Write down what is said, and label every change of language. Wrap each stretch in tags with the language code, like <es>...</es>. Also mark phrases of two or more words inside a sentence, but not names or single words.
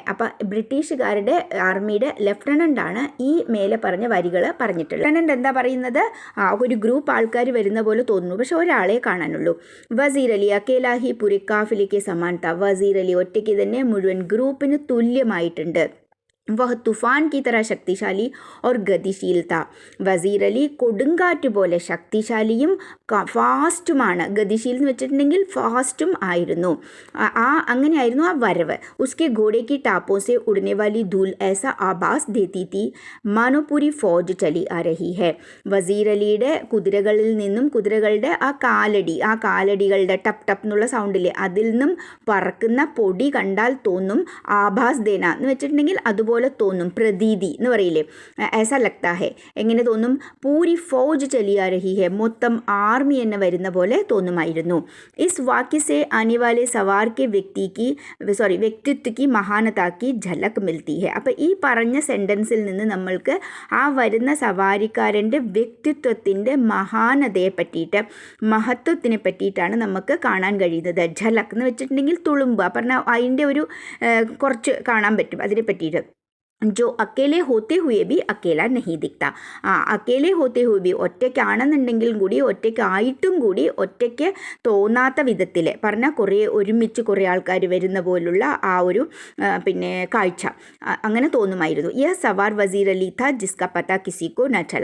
<ml>അപ്പം ബ്രിട്ടീഷുകാരുടെ ആർമിയുടെ ലെഫ്റ്റനൻ്റാണ് ഈ മേലെ പറഞ്ഞ വരികൾ പറഞ്ഞിട്ടുള്ളത്. ലെഫ്റ്റനൻ്റ് എന്താ പറയുന്നത്, ഒരു ഗ്രൂപ്പ് ആൾക്കാർ വരുന്ന പോലെ തോന്നുന്നു, പക്ഷെ ഒരാളെ കാണാനുള്ളൂ.</ml> <hi>वज़ीर अली अकेला ही पूरी काफ़िले के समानता,</hi> <ml>വസീർ അലി ഒറ്റയ്ക്ക് തന്നെ മുഴുവൻ ഗ്രൂപ്പിന് തുല്യമായിട്ടുണ്ട്.</ml> <hi>वह तूफ़ान की तरह शक्तिशाली और गतिशील था.</hi> <ml>വസീർ അലി കൊടുങ്കാറ്റ് പോലെ ശക്തിശാലിയും ഫാസ്റ്റുമാണ്. ഗതിശീൽ എന്ന് വെച്ചിട്ടുണ്ടെങ്കിൽ ഫാസ്റ്റും ആയിരുന്നു. അങ്ങനെയായിരുന്നു ആ വരവ്.</ml> <hi>उसके घोड़े की टापों से उड़ने वाली धूल ऐसा आभास देती थी मानो पूरी फौज चली आ रही है.</hi> <ml>വസീർ അലിയുടെ കുതിരകളിൽ നിന്നും കുതിരകളുടെ ആ കാലടികളുടെ ടപ്പ് ടപ്പ് എന്നുള്ള സൗണ്ടില്ലേ, അതിൽ നിന്നും പറക്കുന്ന പൊടി കണ്ടാൽ തോന്നും.</ml> <hi>आभास देना</hi> <ml>എന്ന് വെച്ചിട്ടുണ്ടെങ്കിൽ അതുപോലെ തോന്നും. പ്രതീതി എന്ന് പറയില്ലേ,</ml> <hi>ऐसा लगता है.</hi> <ml>എങ്ങനെ തോന്നും?</ml> <hi>पूरी फ़ौज चली आ रही है,</hi> <ml>മൊത്തം ആർമി എന്ന് വരുന്ന പോലെ തോന്നുമായിരുന്നു.</ml> <hi>इस वाक्य से आने वाले सवार के व्यक्तित्व की മഹാനത की झलक मिलती है.</hi> <ml>അപ്പോൾ ഈ പറഞ്ഞ സെൻറ്റൻസിൽ നിന്ന് നമ്മൾക്ക് ആ വരുന്ന സവാരിക്കാരൻ്റെ വ്യക്തിത്വത്തിൻ്റെ മഹാനതയെ പറ്റിയിട്ട്, മഹത്വത്തിനെ പറ്റിയിട്ടാണ് നമുക്ക് കാണാൻ കഴിയുന്നത്. ഝലക് എന്ന് വെച്ചിട്ടുണ്ടെങ്കിൽ തുളുമ്പ് പറഞ്ഞാൽ അതിൻ്റെ ഒരു കുറച്ച് കാണാൻ പറ്റും അതിനെ പറ്റിയിട്ട്.</ml> <hi>जो अकेले होते हुए भी अकेला नहीं दिखता. अकेले होते हुए भी,</hi> <ml>ഒറ്റയ്ക്കാണെന്നുണ്ടെങ്കിലും കൂടി ഒറ്റയ്ക്കായിട്ടും കൂടി ഒറ്റയ്ക്ക് തോന്നാത്ത വിധത്തിൽ പറഞ്ഞാൽ ഒരുമിച്ച് കുറേ ആൾക്കാർ വരുന്ന പോലുള്ള ആ ഒരു കാഴ്ച അങ്ങനെ തോന്നുമായിരുന്നു.</ml> <hi>ये सवार वज़ीर अली था जिसका पता किसी को न चला.</hi>